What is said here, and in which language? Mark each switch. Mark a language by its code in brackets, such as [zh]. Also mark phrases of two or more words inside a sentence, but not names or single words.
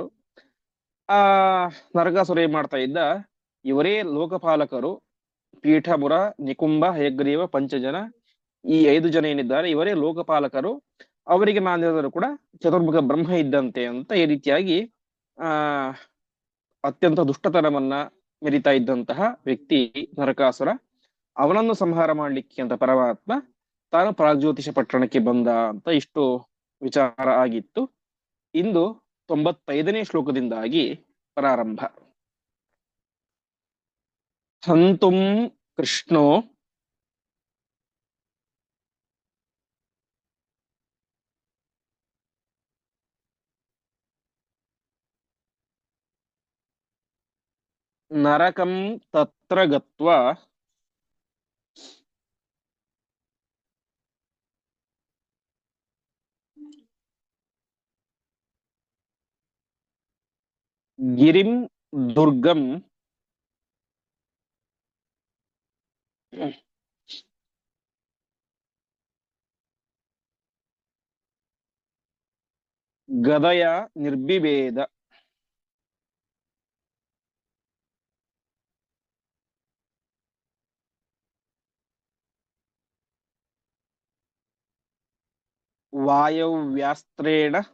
[kn] ಆ ನರಕಾಸುರ ಏನ್ ಮಾಡ್ತಾ ಇದ್ದ, ಇವರೇ ಲೋಕಪಾಲಕರು, ಪೀಠಮುರ ನಿಕುಂಭ ಹಯಗ್ರೀವ ಪಂಚಜನ, ಈ 5 ಜನ ಏನಿದ್ದಾರೆ ಇವರೇ ಲೋಕಪಾಲಕರು, ಅವರಿಗೆ ನಾನಿದ್ರು ಕೂಡ ಚತುರ್ಮುಖ ಬ್ರಹ್ಮ ಇದ್ದಂತೆ ಅಂತ ಈ ರೀತಿಯಾಗಿ ಆ ಅತ್ಯಂತ ದುಷ್ಟತನವನ್ನ ಮೆರಿತಾ ಇದ್ದಂತಹ ವ್ಯಕ್ತಿ ನರಕಾಸುರ. ಅವನನ್ನು ಸಂಹಾರ ಮಾಡ್ಲಿಕ್ಕೆ ಅಂತ ಪರಮಾತ್ಮ ತಾನು ಪ್ರಾಗ್ಜ್ಯೋತಿಷ ಪಟ್ಟಣಕ್ಕೆ ಬಂದ ಅಂತ ಇಷ್ಟು ವಿಚಾರ ಆಗಿತ್ತು. ಇಂದು 95ನೇ ಶ್ಲೋಕದಿಂದಾಗಿ ಪ್ರಾರಂಭ. [sa] ಹಂತುಂ ಕೃಷ್ಣೋ ನರಕಂ ತತ್ರ ಗತ್ವಾ ಗಿರಿಂ ದುರ್ಗಂ ಗದಯ ನಿರ್ಬಿಭೇದ. ವಾಯವ್ಯಾಸ್ತ್ರೇಣ